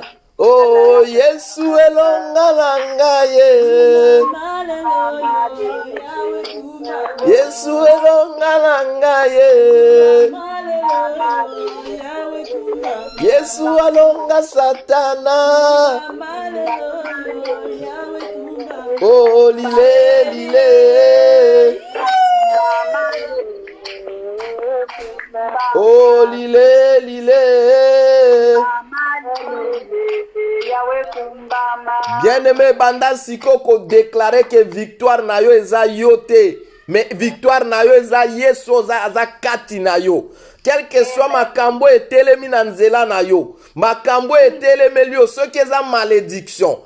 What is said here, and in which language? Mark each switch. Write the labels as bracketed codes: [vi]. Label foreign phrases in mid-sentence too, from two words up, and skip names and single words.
[ln] Oh, Yesu elongalanga ye. Yesu elongalanga ye. Yesu alonga Satana. Oh, lile, lile. Oh, lile, lile. Bien-aimé, banda sikoko [fr] déclarer que victoire [ln] na yo eza yote. [fr] Mais victoire [ln] na yo eza yesu za kati na yo. [fr] Quel que soit [ln] makambo etelemi na nzela na yo. Makambo etelemi yo soki eza malédiction.